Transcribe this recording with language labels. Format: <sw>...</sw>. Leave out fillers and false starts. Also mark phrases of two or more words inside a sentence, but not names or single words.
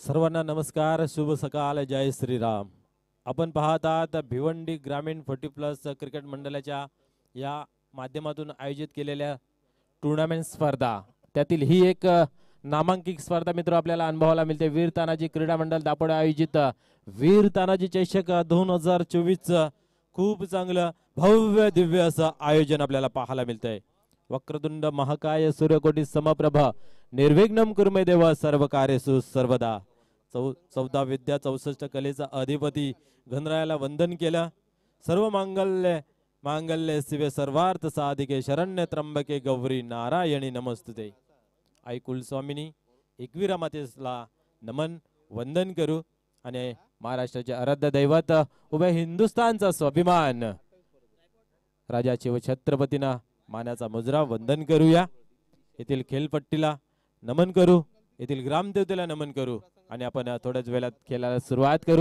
<mr>सर्वांना नमस्कार, शुभ सकाळ, जय श्रीराम. आपण पाहत आहात भिवंडी ग्रामीण 40+ क्रिकेट मंडळाच्या या माध्यमातून आयोजित केलेल्या टुर्नामेंट स्पर्धा, त्यातील ही एक नामांकित स्पर्धा मित्र आपल्याला अनुभवायला मिळते. वीर तानाजी क्रीडा मंडळ दापोडे आयोजित वीर तानाजी चषक 2024 खूप चांगलं भव्य दिव्य असं आयोजन आपल्याला पाहायला मिळतंय.</mr> <sa>वक्रतुंड महाकाय सूर्यकोटी समप्रभ निर्विघ्नं कुर्मे देव सर्व कार्येषु सर्वदा.</sa> <mr>14 विद्या 64 कलेचा अधिपती गणरायाला वंदन केलं.</mr> <sa>सर्व मांगल्य शिवे सर्वार्थ साधिके शरण्य त्र्यंबके गौरी नारायणी नमस्तुते.</sa> <mr>आई कुलस्वामिनी एकविरा मातेला नमन वंदन करू आणि महाराष्ट्राचे आराध्य दैवत उभे हिंदुस्थानचा स्वाभिमान राजा शिव छत्रपतींना मानाचा मुजरा वंदन करूया. येथील खेळपट्टीला नमन करू, येथील ग्रामदेवतेला नमन करू आणि आपण थोड्याच वेळात खेळायला सुरुवात करू.</mr>